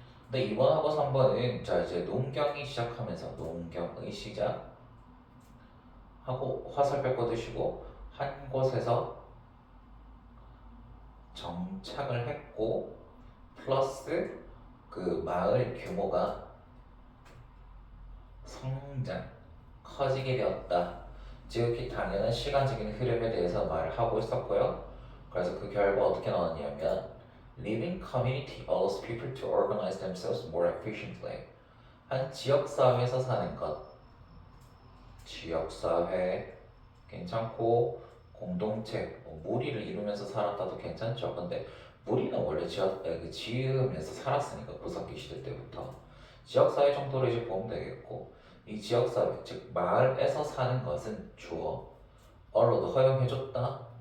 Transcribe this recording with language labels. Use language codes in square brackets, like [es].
[ko] 근데 2번하고 3번은 자 이제 농경이 시작하면서 농경의 시작 하고 화살표 꺼두시고 한 곳에서 정착을 했고 플러스 그 마을 규모가 성장, 커지게 되었다. 지극히 당연한 시간적인 흐름에 대해서 말을 하고 있었고요. 그래서 그 결과 어떻게 나왔냐면 [en] Living community allows people to organize themselves more efficiently. [ko] 한 지역사회에서 사는 것, 지역사회 괜찮고 공동체, 무리를 이루면서 살았다도 괜찮죠. 근데 무리는 원래 지으면서 살았으니까 구석기 시대 때부터 지역사회 정도로 이제 보면 되겠고, 이 지역사회 즉 마을에서 사는 것은 주어 언로도 허용해줬다.